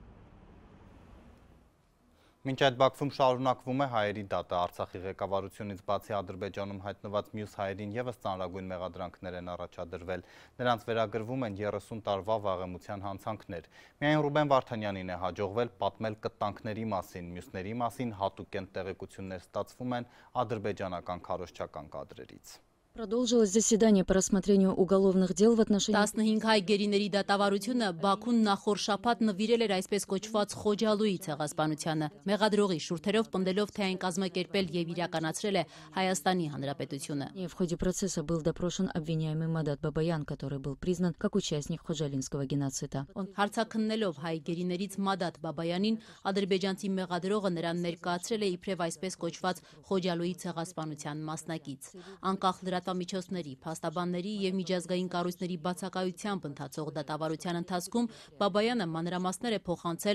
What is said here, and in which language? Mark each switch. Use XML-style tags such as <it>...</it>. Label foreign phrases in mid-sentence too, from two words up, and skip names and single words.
<hy>Մինչ այդ Բաքվում շարունակվում է հայերի դատը, Արցախի ղեկավարությունից բացի Ադրբեջանում հայտնված մյուս հայերին ևս ծանրագույն մեղադրանքներ են առաջադրվել։ Նրանց վերագրվում են 30 տարվա վաղեմության հանցանքներ։ Միայն Ռուբեն Վարդանյանին է հաջողվել պատմել կտանքների մասին, մյուսների մասին հատուկ են տեղեկություններ ստացվում են ադրբեջանական քարոզչական կադրերից։</hy> <ru>Продолжилось заседание по рассмотрению уголовных дел в отношении</ru> <hy>15 հայ գերիների դատավարությունը Բաքուն նախորդ շաբաթ նվիրել էր այսպես кոչված Խոջալույի ցեղասպանությանը, մեղադրողի շուրթերով պնդելով, թե այն կազմակերպել եւ իրականացրել է Հայաստանի Հանրապետությունը։</hy> <ru>В ходе процесса был допрошен обвиняемый Мадат Бабаян, который был признан как участник Խոջալինского геноцида.</ru> <hy>Հարցաքննելով հայ գերիներից Մադատ Բաբայանին, ադրբեջանցի մեղադրողը նրան ներկայացրել է իբրև այսպես կոչված Խոջալույի ցեղասպանության մասնակից։ Անկախ լրատվամիջոցների, փաստաբանների եւ միջազգային կառույցների բացակայությամբ ընթացող դատավարության ընթացքում Բաբայանը մանրամասներ է փոխանցել</hy>